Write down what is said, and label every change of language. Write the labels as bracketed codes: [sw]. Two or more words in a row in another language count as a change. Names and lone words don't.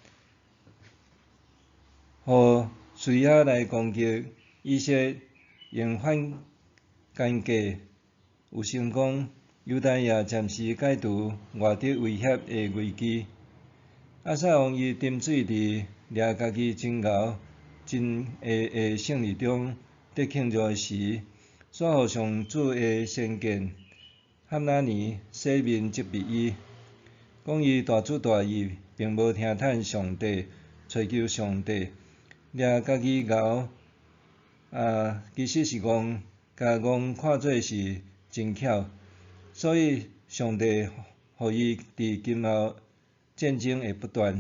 [nan] 互叙利亚来攻击以色列，用反间计有成功，犹大也暂时解除外敌威胁的危机。亚撒王伊沉醉伫掠家己真敖真下的胜利中，伫庆祝时，煞互上主的先见哈拿尼洗面责备伊，讲伊大主大意，并无听趁上帝，寻求上帝，掠家己敖其实是戆，甲戆看做是真巧，所以上帝互伊伫今后战争会不断。